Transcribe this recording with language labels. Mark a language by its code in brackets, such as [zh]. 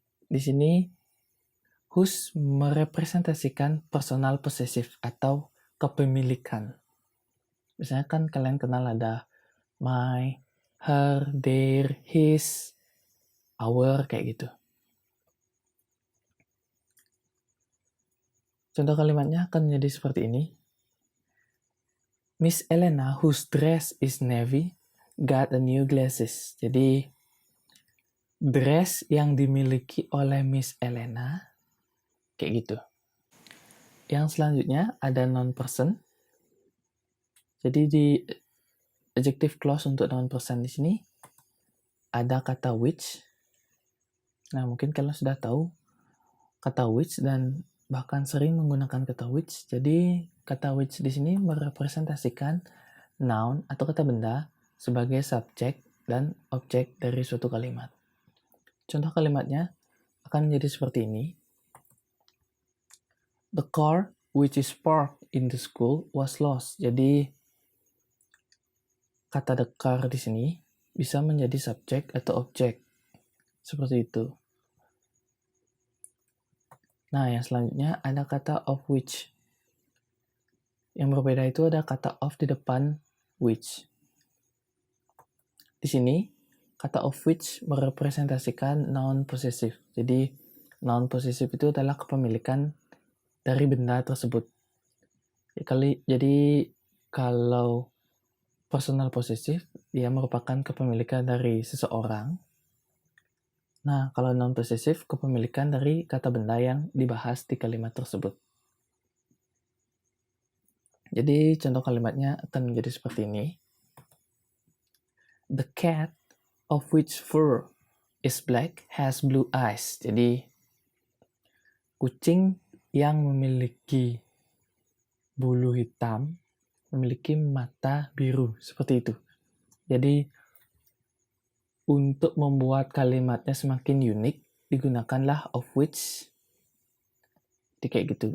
[id] Di sini, whose merepresentasikan personal possessive atau kepemilikan. Misalnya kan kalian kenal ada my, her, their, his, our, kayak gitu. Contoh kalimatnya akan menjadi seperti ini. [en] Miss Elena, whose dress is navy, got a new glasses. [id] Jadi, dress yang dimiliki oleh Miss Elena, kayak gitu. Yang selanjutnya ada non-person. Jadi di adjective clause untuk non-person di sini ada kata which. Nah, mungkin kalian sudah tahu kata which dan bahkan sering menggunakan kata which. Jadi kata which di sini merepresentasikan noun atau kata benda sebagai subjek dan objek dari suatu kalimat. Contoh kalimatnya akan menjadi seperti ini. [en] The car which is parked in the school was lost. [id] Jadi kata the car di sini bisa menjadi subjek atau objek. Seperti itu. Nah, yang selanjutnya ada kata of which. Yang berbeda itu ada kata of di depan which. Di sini, kata of which merepresentasikan noun possessive. Jadi noun possessive itu adalah kepemilikan dari benda tersebut. Jadi kalau personal possessive, dia merupakan kepemilikan dari seseorang. Nah, kalau non possessive, kepemilikan dari kata benda yang dibahas di kalimat tersebut. Jadi contoh kalimatnya akan menjadi seperti ini. [en] The cat, of which fur is black, has blue eyes. [id] Jadi kucing yang memiliki bulu hitam memiliki mata biru, seperti itu. Jadi untuk membuat kalimatnya semakin unik, digunakanlah of which. Jadi kayak gitu.